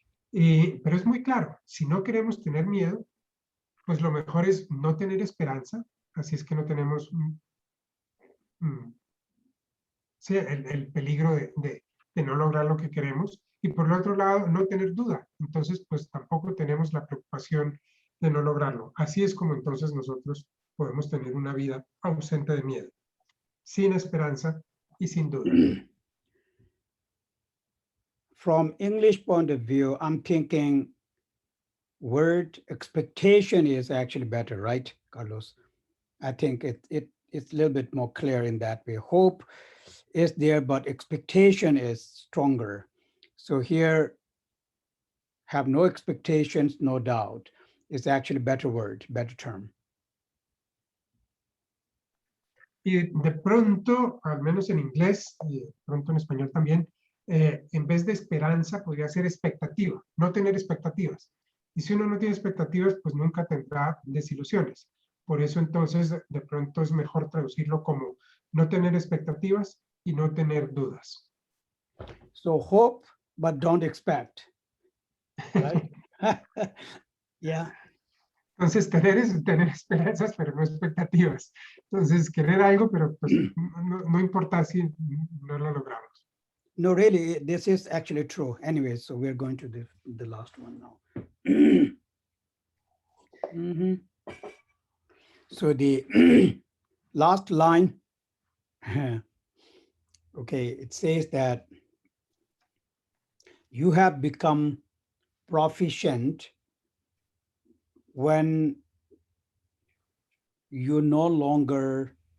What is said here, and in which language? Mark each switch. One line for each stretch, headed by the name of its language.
Spanish: Pero es muy claro, si no queremos tener miedo, pues lo mejor es no tener esperanza, así es que no tenemos sí, el peligro de no lograr lo que queremos. Y por el otro lado, no tener duda. Entonces, pues tampoco tenemos la preocupación de no lograrlo. Así es como entonces nosotros podemos tener una vida ausente de miedo, sin esperanza y sin duda.
English: From English point of view, I'm thinking word expectation is actually better, right, Carlos? I think it's a little bit more clear in that way. Hope is there, but expectation is stronger. So here, have no expectations, no doubt. It's actually a better word, better term.
Spanish: Y de pronto, al menos en inglés, y de pronto en español también, en vez de esperanza podría ser expectativa, no tener expectativas. Y si uno no tiene expectativas, pues nunca tendrá desilusiones. Por eso entonces de pronto es mejor traducirlo como no tener expectativas y no tener dudas.
English: So hope, but don't expect, right? Yeah.
Spanish: Entonces tener esperanzas, pero no expectativas. Entonces querer algo, pero pues no importa si no lo logramos.
English: No, really, this is actually true. Anyway, so we're going to the last one now. So the last line, okay, it says that you have become proficient when you no longer